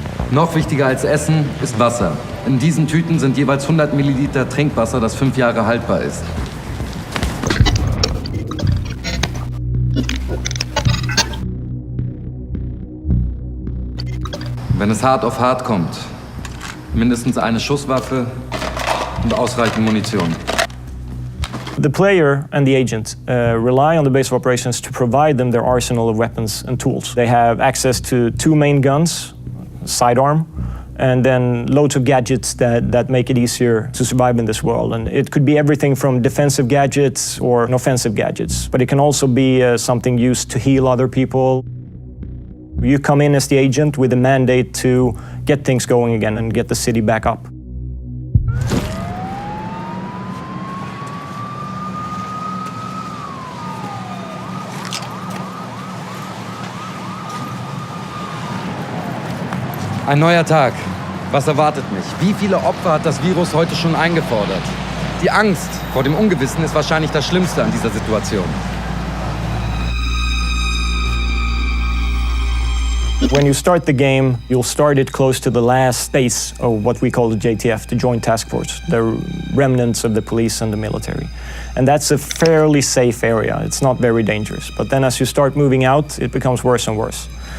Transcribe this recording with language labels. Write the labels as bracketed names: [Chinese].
[German] Noch wichtiger als Essen ist Wasser. In diesen Tüten sind jeweils 100 Milliliter Trinkwasser, das 5 Jahre haltbar ist. Wenn es hart auf hart kommt, mindestens eine Schusswaffe und ausreichend Munition. [English] The player and the agent rely on the base of operations to provide them their arsenal of weapons and tools. They have access to 2 main guns, sidearm, and then loads of gadgets that make it easier to survive in this world. And it could be everything from defensive gadgets or offensive gadgets, but it can also be something used to heal other people. You come in as the agent with a mandate to get things going again and get the city back up. [German] Ein neuer Tag. Was erwartet mich? Wie viele Opfer hat das Virus heute schon eingefordert? Die Angst vor dem Ungewissen ist wahrscheinlich das Schlimmste an dieser Situation. [English] When you start the game, you'll start it close to the last base of what we call the JTF, the Joint Task Force, the remnants of the police and the military. And that's a fairly safe area. It's not very dangerous. But then as you start moving out, it becomes worse and worse.